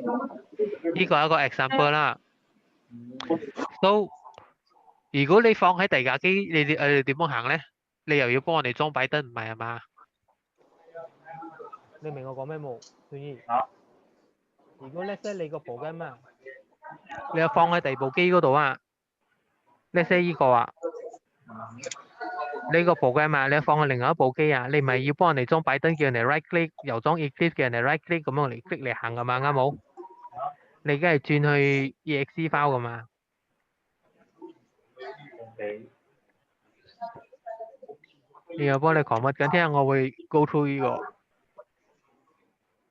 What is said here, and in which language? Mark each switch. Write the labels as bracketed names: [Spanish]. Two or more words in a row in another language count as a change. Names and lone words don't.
[Cantonese] 呢個係一個 example 啦。So 如果你放喺第二架機，你點樣行咧？你又要幫我哋裝拜登，唔係啊嘛？你明我講咩冇？孫姨？如果 [English] let's say [Cantonese] 你個部機啊，你又放喺第二部機嗰度啊 ， [English] let's say [Cantonese] 呢個啊，你個部機啊，你放喺另外一部機啊，你唔係要幫人哋裝拜登，叫人哋 [English] right click， [Cantonese] 又裝 Eclipse 叫人哋 [English] right click [Cantonese] 咁樣嚟 click 嚟行噶嘛，啱冇？你而家係轉去 [English] exe file [Cantonese] 噶嘛？呢個幫你 convert緊，聽日我會 [English] go through [Cantonese] 呢個。